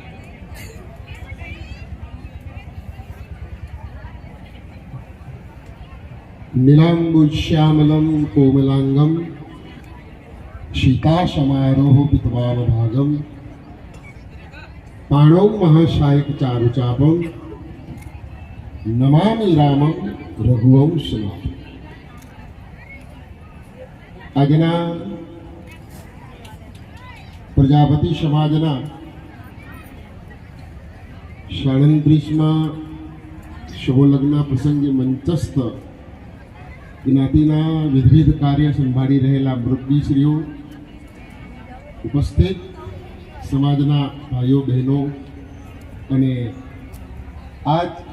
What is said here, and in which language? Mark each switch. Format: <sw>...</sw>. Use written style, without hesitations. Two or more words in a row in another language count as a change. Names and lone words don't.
<sa>नीलाम्बुश्यामलं कोमलांगं शीताशमारोह पितवावभागं पाणौ महाशायक चारुचापं नमामि रामं रघुवंशनाथं।</sa> <gu>આજના પ્રજાપતિ સમાજના શાળંત્રીસમાં શુભલગ્ન પ્રસંગે મંચસ્થ જ્ઞાતિના વિવિધ કાર્ય સંભાળી રહેલા મુરબ્બીશ્રીઓ, ઉપસ્થિત સમાજના ભાઈઓ બહેનો અને આજ</gu>